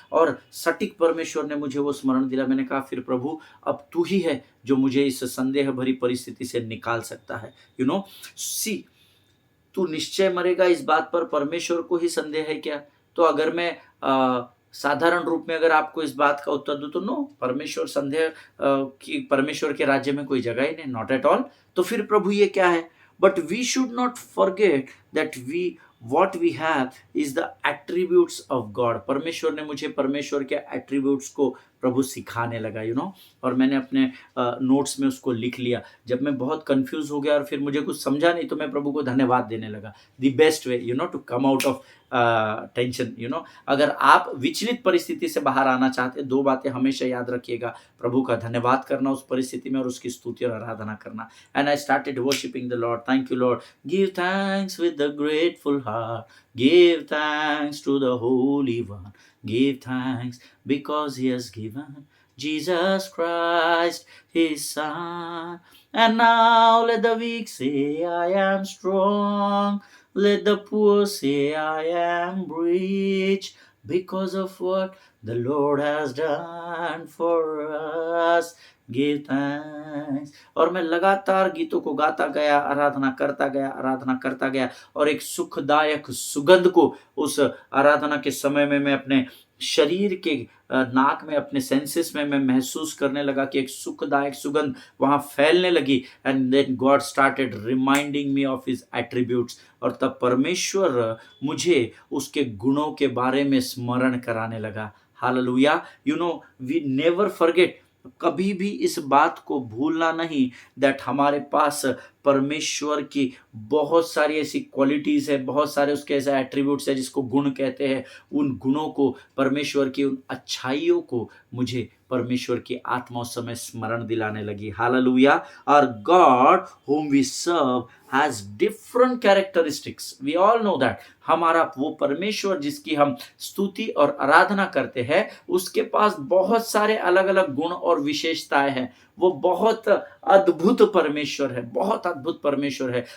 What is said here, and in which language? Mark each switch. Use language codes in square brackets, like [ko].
[hi] और सटीक परमेश्वर ने मुझे वो स्मरण दिला। मैंने कहा, फिर प्रभु अब तू ही है जो मुझे इस संदेह भरी परिस्थिति से निकाल सकता है। सी, तू निश्चय मरेगा, इस बात पर परमेश्वर को ही संदेह है क्या? तो अगर मैं साधारण रूप में अगर आपको इस बात का उत्तर दूं तो नो, परमेश्वर संदेह कि परमेश्वर के राज्य में कोई जगह ही नहीं, [en] Not at all. [hi] तो फिर प्रभु ये क्या है? [en] But we should not forget that what we have is the attributes of God। [hi] परमेश्वर ने मुझे परमेश्वर के एट्रीब्यूट्स को प्रभु सिखाने लगा, और मैंने अपने नोट्स में उसको लिख लिया। जब मैं बहुत कंफ्यूज हो गया और फिर मुझे कुछ समझा नहीं, तो मैं प्रभु को धन्यवाद देने लगा। [en] The best way to come out of tension. [hi] अगर आप विचलित परिस्थिति से बाहर आना चाहते हैं, दो बातें हमेशा याद रखिएगा, प्रभु का धन्यवाद करना उस परिस्थिति में और उसकी स्तुति और आराधना करना। [en] And I started worshipping the Lord. Thank you Lord, give thanks with the grateful heart, give thanks to the Holy One, give thanks because He has given Jesus Christ His Son. And now let the weak say I am strong, let the poor say I am rich, because of what the Lord has done for us. Give thanks। [hi] और मैं लगातार गीतों को गाता गया, आराधना करता गया, और एक सुखदायक सुगंध को उस आराधना के समय में मैं अपने शरीर के नाक में, अपने सेंसेस में मैं महसूस करने लगा कि एक सुखदायक सुगंध वहाँ फैलने लगी। [en] And then God started reminding me of his attributes. [hi] और तब परमेश्वर मुझे उसके गुणों के बारे में स्मरण कराने लगा। हालेलुया। [en] we never forget, [hi] कभी भी इस बात को भूलना नहीं दैट हमारे पास परमेश्वर की बहुत सारी ऐसी क्वालिटीज़ है, बहुत सारे उसके ऐसे एट्रीब्यूट्स है जिसको गुण कहते हैं। उन गुणों को, परमेश्वर की उन अच्छाइयों को मुझे परमेश्वर की आत्मा उस समय स्मरण दिलाने लगी। हालेलुया। [en] और God whom we serve has different characteristics, we all know that। [hi] हमारा वो परमेश्वर जिसकी हम स्तुति और आराधना करते हैं, उसके पास बहुत सारे अलग अलग गुण और विशेषताएं हैं। वो बहुत अद्भुत परमेश्वर है, बहुत अद्भुत परमेश्वर है।